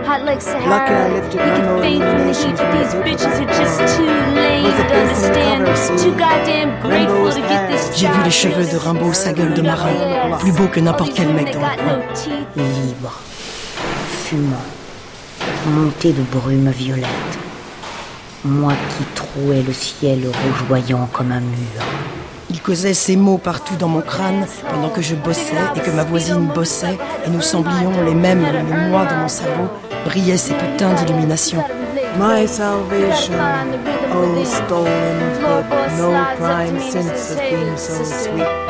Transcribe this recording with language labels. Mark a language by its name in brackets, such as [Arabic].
[English] Lucky I lived to come over the nation. These bitches are just too lame to understand. Too goddamn grateful to get this job. [French] J'ai vu les cheveux de Rimbaud, sa gueule de marin. Plus beau que n'importe quel mec dans le coin. Libre. Fumant, montée de brume violette, moi qui trouais le ciel rougeoyant comme un mur. Il causait ces mots partout dans mon crâne pendant que je bossais et que ma voisine bossait et nous semblions les mêmes, le moi dans mon cerveau brillait ces putains d'illuminations. [English] My salvation, all stolen, but no crime since has been so sweet.